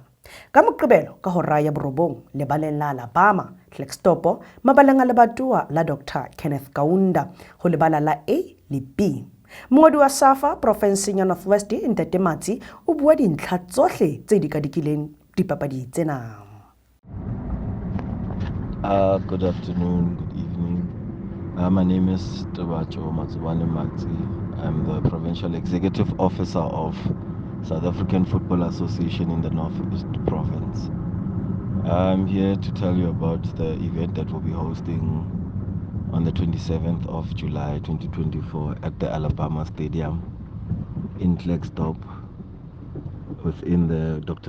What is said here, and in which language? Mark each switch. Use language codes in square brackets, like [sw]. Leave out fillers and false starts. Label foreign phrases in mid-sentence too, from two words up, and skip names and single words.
[st] Ka Moqebelo ka hora ya borobong lebaleng la Alabama Klerksdorp mabaleng a lebatowa la Dr. Kenneth Kaunda ho lebala la A le B. Mongodi wa SAFA province ya North West Ntate Matsi o bua dintlha tsohle tse di ka dikileng dipapadi tsena. [en] Good afternoon, good evening. My name is Tabacho Matsubane Matsi. I'm the Provincial Executive Officer of South African Football Association in the North East Province. I'm here to tell you about the event that we'll be hosting on the 27th of July 2024 at the Alabama Stadium in Klerksdorp within the Dr.